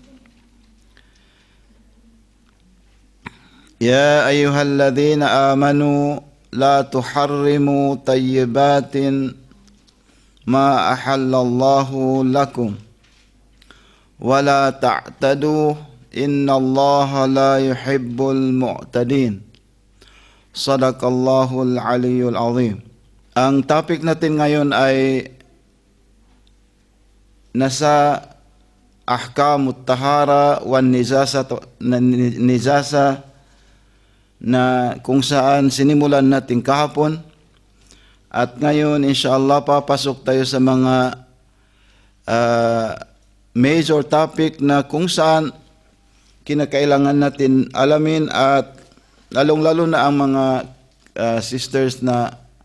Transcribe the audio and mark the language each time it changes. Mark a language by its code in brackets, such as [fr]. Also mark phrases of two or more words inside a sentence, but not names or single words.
[ar] يا أيها الذين آمنوا لا تحرموا طيبات ما أحل الله لكم ولا تعتدوا إن الله لا يحب المعتدين. صدق الله العلي العظيم. [tl] Ang topic natin ngayon ay nasa [ar] أحكام الطهارة والنجاسة [tl] na kung saan sinimulan natin kahapon. At ngayon, inshallah, papasok tayo sa mga [en] major topic [tl] na kung saan kinakailangan natin alamin at lalong-lalo na ang mga sisters na